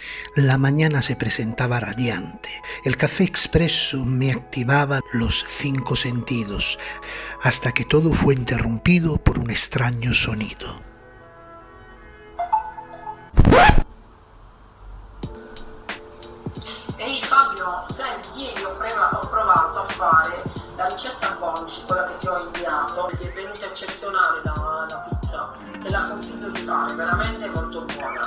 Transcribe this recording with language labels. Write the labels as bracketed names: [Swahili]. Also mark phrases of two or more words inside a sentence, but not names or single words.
[Spanish] La mañana se presentaba radiante. El café expreso me activaba los 5 sentidos, hasta que todo fue interrumpido por un extraño sonido. [Italian] Ehi Fabio, senti, ieri ho provato a fare la ricetta Bonci, quella che ti ho inviato, che è venuta eccezionale la pizza, te la consiglio di fare, veramente molto buona.